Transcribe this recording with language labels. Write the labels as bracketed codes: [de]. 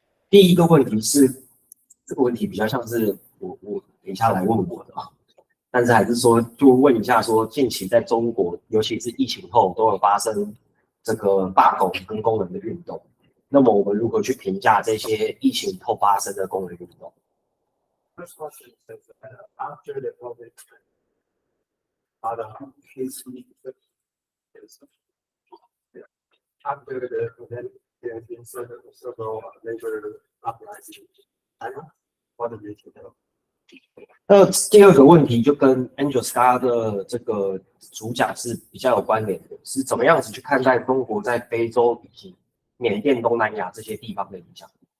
[zh] 第一个问题是，这个问题比较像是我等一下来问我的啊。但是还是说，就问一下说，近期在中国，尤其是疫情后，都有发生这个罢工跟工人的运动。那么我们如何去评价这些疫情后发生的工人运动 [en] First question is after the COVID, after the event, there has been several labor uprisings. What do you think of? [zh] 那第二个问题就跟 Angel 刚刚的这个主讲是比较有关联的，是怎么样子去看待中国在非洲以及缅甸、东南亚这些地方的影响？